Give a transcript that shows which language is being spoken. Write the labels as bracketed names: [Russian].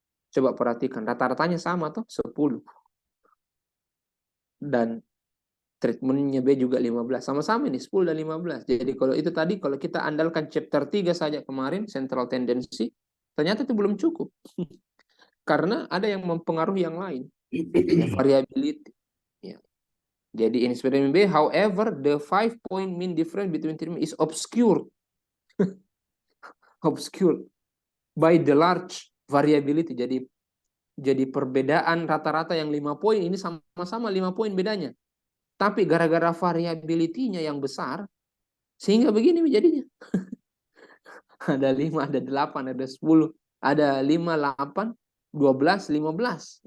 [Indonesian] Coba perhatikan, rata-ratanya sama tuh, 10. Dan treatmentnya B juga 15. Sama-sama nih, 10 dan 15. Jadi kalau itu tadi, kalau kita andalkan chapter 3 saja kemarin, central tendency, ternyata itu belum cukup. Karena ada yang mempengaruhi yang lain. Variability. Ya. [English] Jadi in eksperimen B, however, the 5-point mean difference between treatment is obscured. Obscured by the large variability. [Indonesian] Jadi perbedaan rata-rata yang 5 poin ini sama-sama 5 poin bedanya. Tapi gara-gara variability-nya yang besar, sehingga begini jadinya. Ada 5, ada 8, ada 10, ada 5, 8, 12, 15.